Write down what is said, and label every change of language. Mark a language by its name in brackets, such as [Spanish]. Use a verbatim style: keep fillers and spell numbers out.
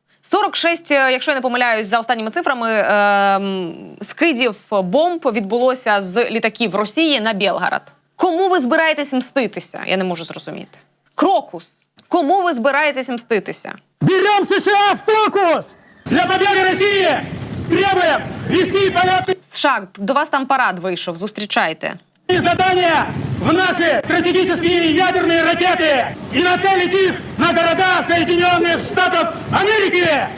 [Ukrainian] сорок шість, е, якщо я не помиляюсь, за останніми цифрами е, м, скидів бомб відбулося з літаків Росії на Бєлгарод. Кому ви збираєтесь мститися? Я не можу зрозуміти. Крокус. Кому ви збираєтесь мститися? [Russian] Берем США в фокус! Для победы России требуем вести понятные [Ukrainian] США, до вас там парад вийшов, зустрічайте. [Russian] задания в наши стратегические ядерные ракеты и нацелить их на города Соединенных Штатов Америки!